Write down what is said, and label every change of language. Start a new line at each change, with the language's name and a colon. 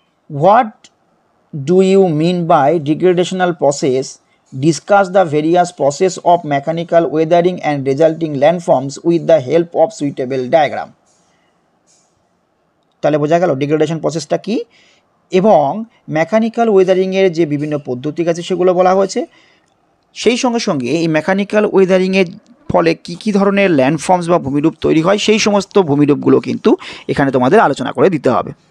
English: What do you mean by degradational process? Discuss the various process of mechanical weathering and resulting landforms with the help of suitable diagram.
Bangla: তাহলে বোঝা গেল degradation প্রসেসটা কি এবং mechanical ওয়েদারিংয়ের যে বিভিন্ন পদ্ধতি আছে সেগুলো বলা হয়েছে। সেই সঙ্গে সঙ্গে এই মেকানিক্যাল ওয়েদারিংয়ের ফলে কী ধরনের ল্যান্ডফর্মস বা ভূমিরূপ তৈরি হয় সেই সমস্ত ভূমিরূপগুলো কিন্তু এখানে তোমাদের আলোচনা করে দিতে হবে।